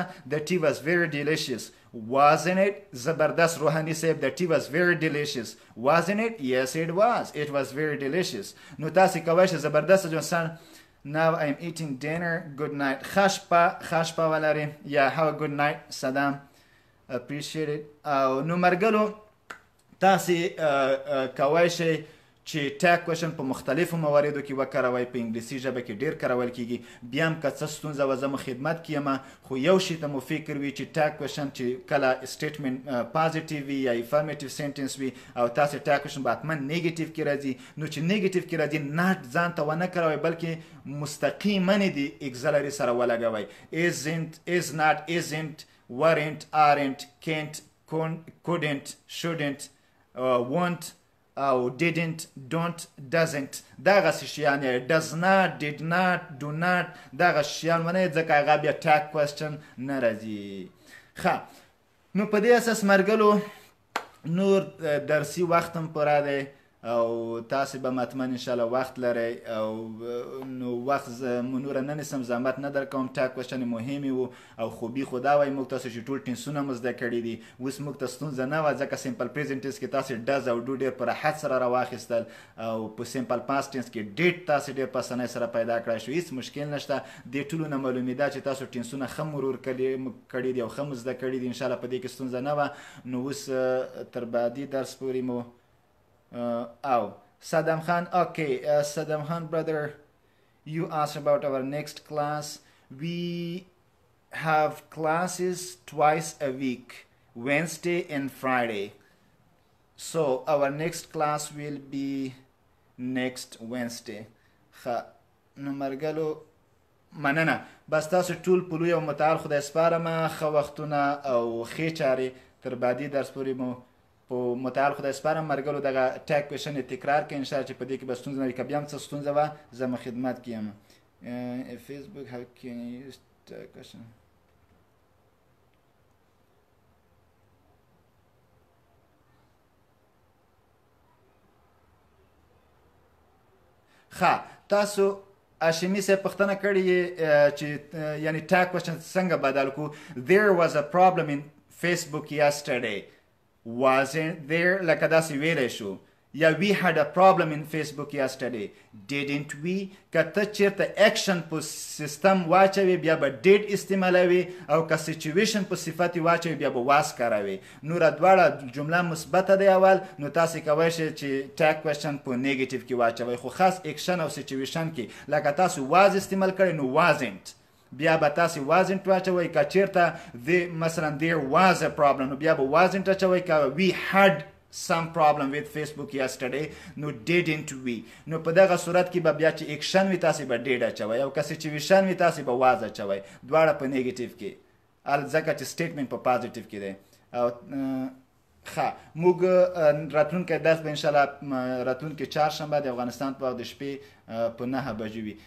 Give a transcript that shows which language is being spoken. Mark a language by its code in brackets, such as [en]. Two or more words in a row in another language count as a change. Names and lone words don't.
[en] the tea was very delicious wasn't it؟ زبردست روحاني صاحب the tea was very delicious wasn't it؟ yes it was very delicious. [ps] نو تاسې کولی شئ [en] زبردست جونسن now I'm eating dinner good night. [ps] ښه شپه ولرئ یا [en] have a good night Saddam appreciate it. [ps] او نو مرګلو تاسې کولی شئ چې [en] tag question [ps] په مختلفو مواردو کې وکاروئ، په انګلیسي ژبه کې ډېر کارول کېږي. بیا هم که څه ستونزه وه زه مو خدمت کې یم، خو یو شي ته مو فکر وي چې [en] tag question [ps] چې کله [en] statement positive [ps] وي یا [en] affirmative sentence [ps] وي او تاسې [en] tag question [ps] به حتما نیګیټیو کې راځي. نو چې نیګیټیو کې راځي ناټ ځان ته ونه کاروئ بلکې مستقیما د اګزلري سره ولګوئ. [en] isn't is not isn't weren't aren't can't couldn't shouldn't won't او didn't don't doesn't [ps] دغسې شیان یې [en] does not did not do not [ps] دغه شیان ونه ځکه هغه بیا ټاګ کوېشن نه راځي. ښه نو په دې اساس مرګلو نور درسي وخت هم پوره دی او تاسې به حتما انشاءالله وخت لرئ او نو وخت مو نوره نه نیسم، زحمت نه در کوم. [en] tag question [ps] مهمې وو او خوبي خو دا وایي موږ تاسو چې ټول ټینسونه مو زده کړي دي. اوس موږ ته ستونزه نه وه ځکه [en] simple present tense [ps] کې تاسې ډز او ډو ډېر په راحت سره راواخیستل او په [en] simple past tense [ps] کې ډیټ تاسې ډېر په اسانۍ سره پیدا کړی شو، هېڅ مشکل نشته. دې ټولو نه معلومېده چې تاسو ټینسونه ښه مرور کړي دي او ښه مو زده کړي دي. انشاءالله په دې کې ستونزه نه وه. نو اوس تر بعدي درس پورې مو او [en] Saddam Khan, okay, Saddam Khan brother, You asked about our next class. We have classes twice a week, Wednesday and Friday. So our next class will be next Wednesday. [ps] نو مرګلو مننه. بس تاسو ټول په لوی او متعال خدای سپارم. ښه وختونه او ښې چارې تر بعدي درس پورې مو په متعال خدای سپارم. مرګلو دغه [en] tag question [ps] تکرار کړئ انشاءالله چې په دې کې به ستونزه نه وي. که بیا هم څه ستونزه وه زه مو خدمت کې یم. [en] Facebook, how can you use tag question? [ps] تاسو هاشمي صاحب پوښتنه کړې چې یعنی [en] tag question [ps] څنګه بدل کړو. [en] There was a problem in Facebook yesterday. Wasn't there؟ [ps] لکه داسې ویلی شو یا [en] we had a problem in Facebook yesterday. Didn't we؟ [ps] که ته چېرته اکشن په سیستم واچوي بیا به ډیډ استعمالوي او که سچویشن په صفت یې واچوي بیا به واز کاروي. نوره دواړه جمله مثبته دی اول، نو تاسې کولی شئ چې [en] tag question [ps] په نیګیټیو کې واچوئ، خو خاص اکشن او سچویشن کې لکه تاسو واز استعمال کړئ نو وازنټ بیا به تاسې وازنټ واچوئ. که چېرته مثلا [en] there was a problem [ps] نو بیا به وازنټ اچوئ. که we had some problem with Facebook yesterday نو didn't we. نو په دغه صورت کې به بیا چې اکشن وي تاسې به ډیډ اچوئ او که سچویشن وي تاسې به واز اچوئ، دواړه په نیګیټیو کې، ځکه چې سټیټمنټ په پازیټیو کې دی. او موږ راتلونکی درس به انشاءالله راتلونکي چهارشنبه د افغانستان په وخت د شپې په 9 بجې وي.